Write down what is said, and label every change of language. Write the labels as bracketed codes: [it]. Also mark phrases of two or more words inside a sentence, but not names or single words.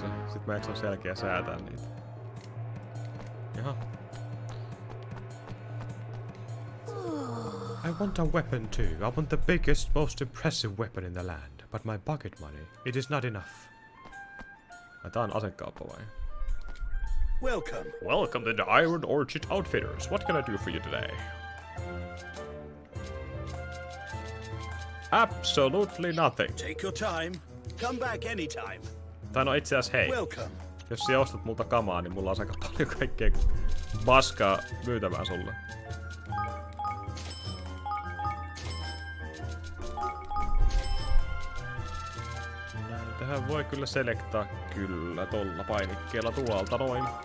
[fi] Sit mä eikö ole selkeä säätää niitä. Jaha. [en] I want a weapon too. I want the biggest, most impressive weapon in the land. But my pocket money, it is not enough. [fi] Tää on asekauppa vai? [en] Welcome. Welcome to the Iron Orchard Outfitters. What can I do for you today? Absolutely nothing. Take your time. Come back anytime. [fi] Tai no itse asiassa hei. [en] Welcome. [fi] Jos sä ostat multa kamaa, niin mulla on aika paljon kaikkea paskaa myytävää sulle. Näitähän voi kyllä selektaa kyllä tolla painikkeella tuolta noin.